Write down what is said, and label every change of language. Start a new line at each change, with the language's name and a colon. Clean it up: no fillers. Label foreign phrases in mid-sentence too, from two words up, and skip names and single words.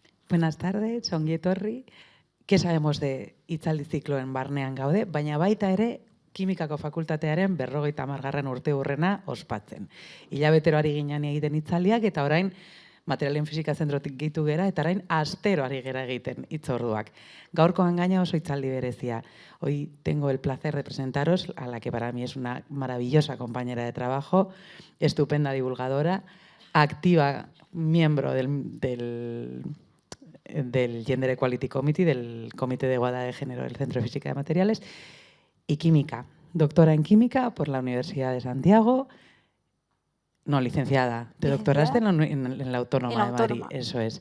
Spanish: Buenas tardes,
Basque: ongi etorri.
Spanish: ¿Qué sabemos de
Basque: hitzaldi zikloen barnean gaude? Baina baita ere, kimikako fakultatearen 50. urteurrena ospatzen. Hilabetero ari ginen egiten hitzaldiak eta orain materialen fisika zentrotik gehitu gera eta orain astero ari gera egiten hitzorduak. Gaurkoan gaina oso hitzaldi berezia.
Spanish: Hoy tengo el placer de presentaros a la que para mí es una maravillosa compañera de trabajo, estupenda divulgadora, activa miembro del Gender Equality Committee, del Comité de Igualdad de Género del Centro de Física de Materiales, y química, doctora en química por la Universidad de Santiago, no, licenciada, te doctoraste en la Autónoma de Madrid, eso es.